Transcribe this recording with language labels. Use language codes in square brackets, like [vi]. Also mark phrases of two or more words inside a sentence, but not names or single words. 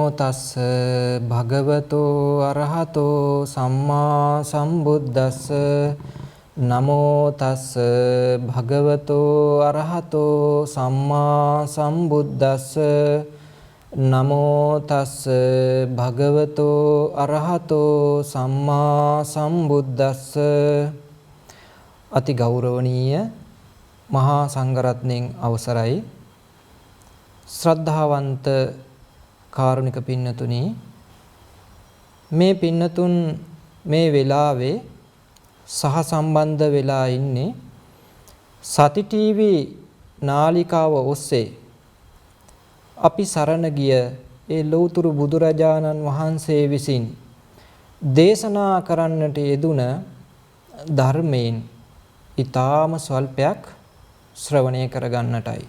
[pi] තස්ස භගවතෝ අරහතෝ සම්මා සම්බුද්දස්ස නමෝ තස්ස භගවතෝ අරහතෝ සම්මා සම්බුද්දස්ස නමෝ තස්ස භගවතෝ අරහතෝ සම්මා සම්බුද්දස්ස. [si] අති ගෞරවනීය මහා සංඝරත්නයන් අවසරයි, ශ්‍රද්ධාවන්ත කාරුණික පින්නතුනි, මේ පින්නතුන් මේ වෙලාවේ සහ සම්බන්ධ වෙලා ඉන්නේ සති ටීවී නාලිකාව ඔස්සේ අපි සරණ ගිය ඒ ලෞතුරු බුදුරජාණන් වහන්සේ විසින් දේශනා කරන්නට යෙදුන ධර්මයෙන් ඊටාම ස්වල්පයක් ශ්‍රවණය කරගන්නටයි.